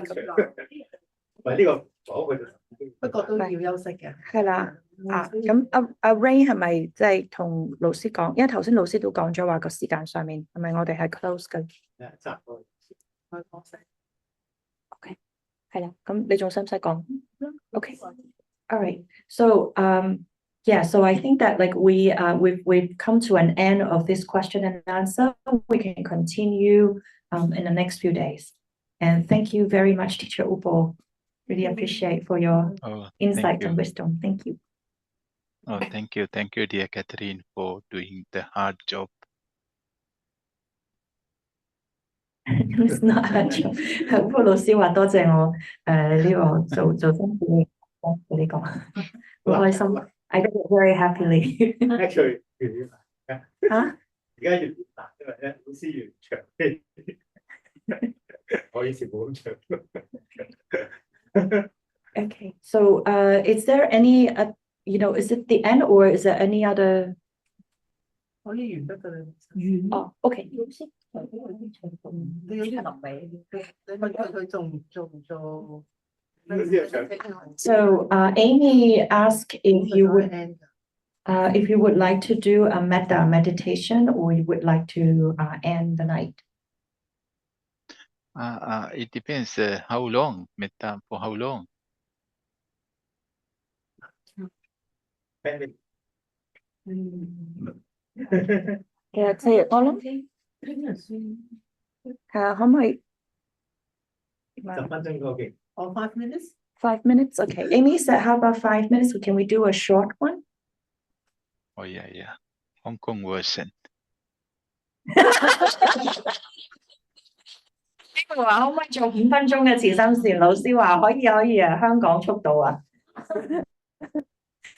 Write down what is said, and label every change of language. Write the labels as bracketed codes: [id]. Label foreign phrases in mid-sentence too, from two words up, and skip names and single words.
[yue] 唔係呢個講佢就不過都要休息嘅。係啦咁阿 Ray 係咪即係同老師講？因為頭先老師都講咗話個時間上面係咪我哋係 close 緊？差唔多。開放式。 OK，係啦，咁你仲使唔使講 ？ [en] OK， all right. So yeah, so I think that like we've come to an end of this question and answer. We can continue in the next few days. And thank you very much, Teacher Upul. Really appreciate for your insight and wisdom. Thank you. Oh, thank you, dear Catherine, for doing the hard job. It's not hard job. [yue] Upul 老師話多謝我呢個做辛苦嘅你講，好開心。 [en] I got it very happily. [yue] Actually，而家越難，因為咧老師越長。我以前冇咁長。 [en] Okay, so is there any is it the end or is there any other? [yue] 可以完得㗎啦。哦，OK。你有啲臨尾，你問佢做唔做？ [en] So Amy asked if you would like to do a metta meditation or you would like to end the night. It depends how long, metta, for how long? [yue] Yeah, 4 日我諗可唔可以 10分鐘嗰個 [en] Or 5 minutes? 5 minutes? Okay. Amy said, how about 5 minutes? Can we do a short one? Oh yeah. Hong Kong version. [yue] 呢個話可唔可以做5分鐘嘅慈心禪？老師話可以啊，香港速度啊。